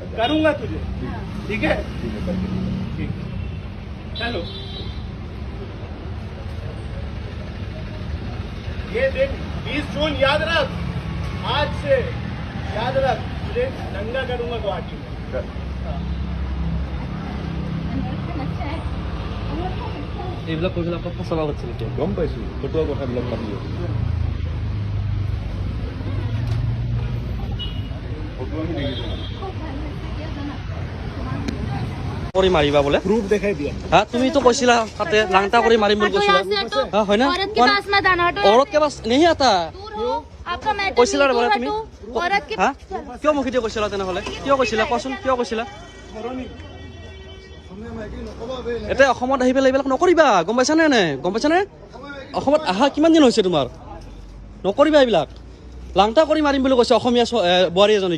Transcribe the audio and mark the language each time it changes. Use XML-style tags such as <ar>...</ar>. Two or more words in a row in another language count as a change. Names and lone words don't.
<hi>करूंगा तुझे, ठीक है? करके दिखा। ठीक, चलो ये देख 20 जून याद रख, आज से याद रख, तुझे नंगा करूंगा गुवाहाटी में।</hi> <as>এইবিলাক কৈ পেলাই কথা চলা হচ্ছে নেকি? গম পাইছো ফটোৱা কথাবিলাক পাতি আছো। ফটো আমি দেখিছো, কৰি মাৰিবা বোলে।</as> <hi>प्रूफ दिखाई दिया।</hi> <as>হা তুমিতো কৈছিলা তাতে লাংটা কৰি মাৰিম বুলি কৈছিলা। হা হয় না?</as> <hi>औरत के पास मत आना, हटो। औरत के पास नहीं आता। दूर हो, आपका मैटर</hi> <as>কৈছিলা ৰে</as> <hi>नहीं,</hi> <as>বোলে</as> <hi>दूर</hi> <as>তুমি?</as> <hi>हटो। औरत के</hi> <as>হা কিয় মুখি দিয়ে কৈছিলা তেনেহ'লে? কিয় কৈছিলা কোৱাচোন, কিয় কৈছিলা? এতিয়া অসমত আহি পেলাই এইবিলাক নকৰিবা, গম পাইছানে নে? গম পাইছানে? অসমত আহা কিমান দিন হৈছে তোমাৰ? নকৰিবা এইবিলাক। লাংটা কৰি মাৰিম বুলি কৈছে অসমীয়া বোৱাৰী এজনীক।</as>